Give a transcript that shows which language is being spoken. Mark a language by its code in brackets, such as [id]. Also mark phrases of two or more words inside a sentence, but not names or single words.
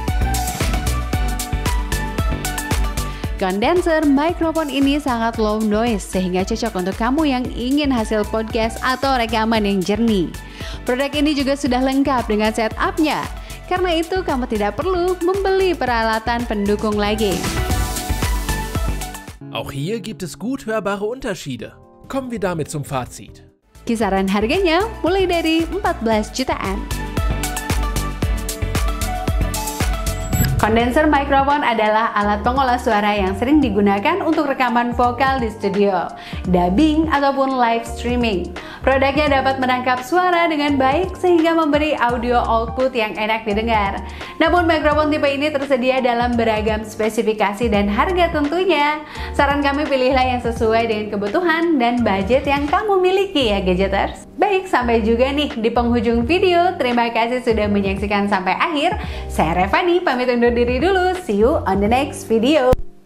[id] Kondenser mikrofon ini sangat [en] low noise [id] sehingga cocok untuk kamu yang ingin hasil podcast atau rekaman yang jernih. Produk ini juga sudah lengkap dengan setup-nya. Karena itu kamu tidak perlu membeli peralatan pendukung lagi. [de] Auch hier gibt es gut hörbare Unterschiede. Kommen wir damit zum Fazit. [id] Kisaran harganya mulai dari 14 jutaan. Kondenser mikrofon adalah alat pengolah suara yang sering digunakan untuk rekaman vokal di studio, dubbing, ataupun [en] live streaming. [id] Produknya dapat menangkap suara dengan baik sehingga memberi [en] audio output [id] yang enak didengar. Namun mikrofon tipe ini tersedia dalam beragam spesifikasi dan harga tentunya. Saran kami pilihlah yang sesuai dengan kebutuhan dan budget yang kamu miliki ya gadgeters. Baik, sampai juga nih di penghujung video. Terima kasih sudah menyaksikan sampai akhir. Saya Revani, pamit undur diri dulu. [en] See you on the next video.